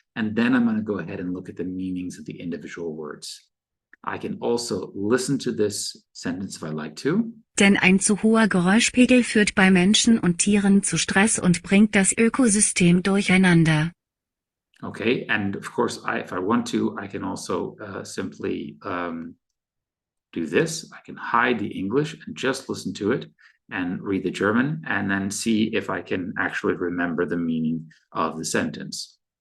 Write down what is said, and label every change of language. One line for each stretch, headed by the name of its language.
English: And then I'm going to go ahead and look at the meanings of the individual words. I can also listen to this sentence if I like to.
German: Denn ein zu hoher Geräuschpegel führt bei Menschen und Tieren zu Stress und bringt das Ökosystem durcheinander.
English: Okay, and of course, if I want to, I can also simply do this. I can hide the English and just listen to it and read the German, and then see if I can actually remember the meaning of the sentence.